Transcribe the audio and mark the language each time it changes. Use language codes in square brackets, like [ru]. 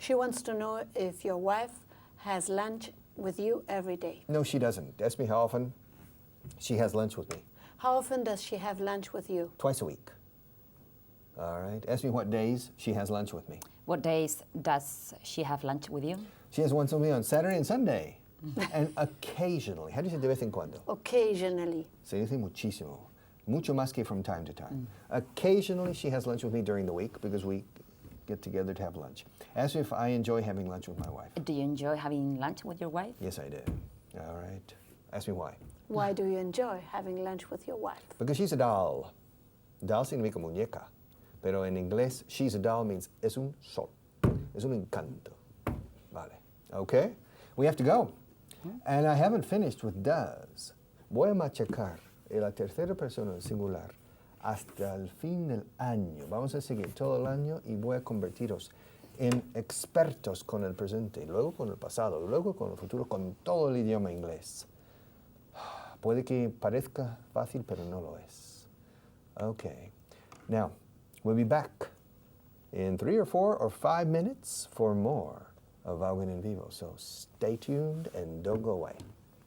[en] She wants to know if your wife has lunch with you every day. No, she doesn't. Ask me how often she has lunch with me. How often does she have lunch with you? Twice a week. All right. Ask me what days she has lunch with me. What days does she have lunch with you? She has lunch with me on Saturday and Sunday. And occasionally. How do you say [es] de vez en cuando? [en] Occasionally. [es] Se dice muchísimo. Mucho más que [en] from time to time. Occasionally she has lunch with me during the week because we get together to have lunch. Ask me if I enjoy having lunch with my wife. Do you enjoy having lunch with your wife? Yes, I do. All right. Ask me why. Why do you enjoy having lunch with your wife? Because she's a doll. Doll [es] significa muñeca. Pero en inglés, [en] she's a doll means [es] es un sol. Es un encanto. Vale. [en] Okay? We have to go. And I haven't finished with does. [es] Voy a machacar en la tercera persona del singular hasta el fin del año. Vamos a seguir todo el año y voy a convertiros en expertos con el presente, luego con el pasado, luego con el futuro, con todo el idioma inglés. Puede que parezca fácil, pero no lo es. Okay. [en] Now, we'll be back in 3 or 4 or 5 minutes for more of Vaughan in Vivo. So stay tuned and don't go away.